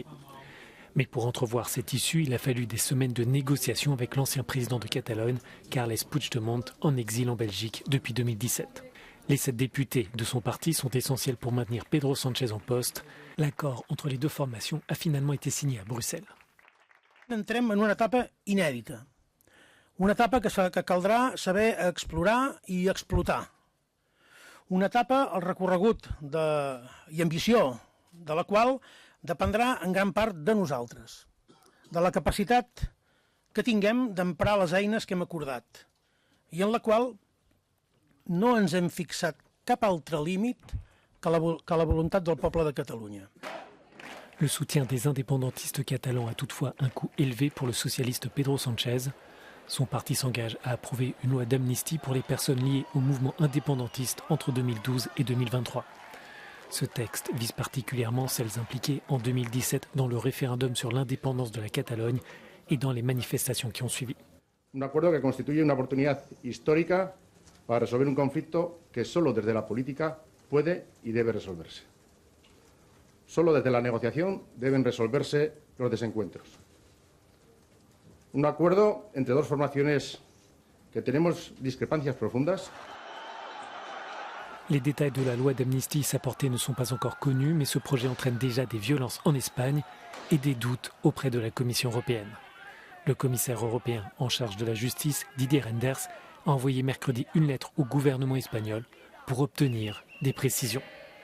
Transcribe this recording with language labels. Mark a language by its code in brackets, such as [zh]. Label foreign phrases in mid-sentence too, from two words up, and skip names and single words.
[fr] Mais pour entrevoir cette issue, il a fallu des semaines de négociations avec l'ancien président de Catalogne, Carles Puigdemont, en exil en Belgique depuis 2017. Les 7 députés de son parti sont essentiels pour maintenir Pedro Sánchez en poste. L'accord entre les deux formations a finalement été signé à Bruxelles. [ca] Entrem en una etapa inèdita, una etapa que caldrà saber explorar i explotar, una etapa, el recorregut i ambició de la qual dependrà en gran part de nosaltres, de la capacitat que tinguem d'emprar les eines que hem acordat i en la qual no ens hem fixat cap altre límit que la voluntat del poble de Catalunya. [fr] Le soutien des indépendantistes catalans a toutefois un coût élevé pour le socialiste Pedro Sánchez. Son parti s'engage à approuver une loi d'amnistie pour les personnes liées au mouvement indépendantiste entre 2012 et 2023. Ce texte vise particulièrement celles impliquées en 2017 dans le référendum sur l'indépendance de la Catalogne et dans les manifestations qui ont suivi. [es] Un acuerdo que constituye una oportunidad histórica para resolver un conflicto que solo desde la política puede y debe resolverse. Solo desde la negociación deben resolverse los desencuentros. Un acuerdo entre dos formaciones que tenemos discrepancias profundas. [fr] Les détails de la loi d'amnistie et sa portée ne sont pas encore connus, mais ce projet entraîne déjà des violences en Espagne et des doutes auprès de la Commission européenne. Le commissaire européen en charge de la justice, Didier Reynders, a envoyé mercredi une lettre au gouvernement espagnol pour obtenir des précisions.